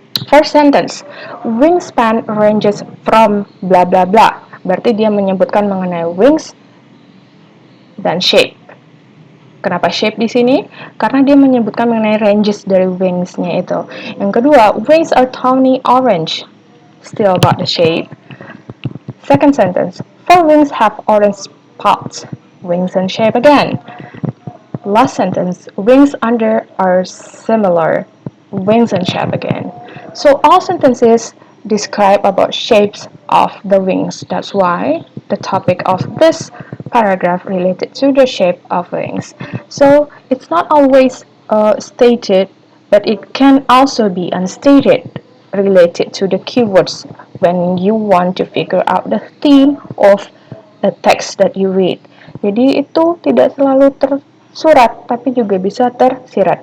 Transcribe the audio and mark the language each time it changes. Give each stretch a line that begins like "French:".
English: First sentence, wingspan ranges from bla bla bla.
Indonesian: Berarti dia menyebutkan mengenai wings dan shape. Kenapa shape di sini? Karena dia menyebutkan mengenai ranges dari wings-nya itu. Yang kedua,
English: wings are tawny orange. Still about the shape. Second sentence, forewings have orange spots. Wings and shape again. Last sentence, wings under are similar. Wings and shape again. So all sentences describe about shapes of the wings. That's why the topic of this paragraph related to the shape of wings. So it's not always stated, but it can also be unstated related to the keywords when you want to figure out the theme of the text that you read.
Indonesian: Jadi itu tidak selalu tersurat, tapi juga bisa tersirat.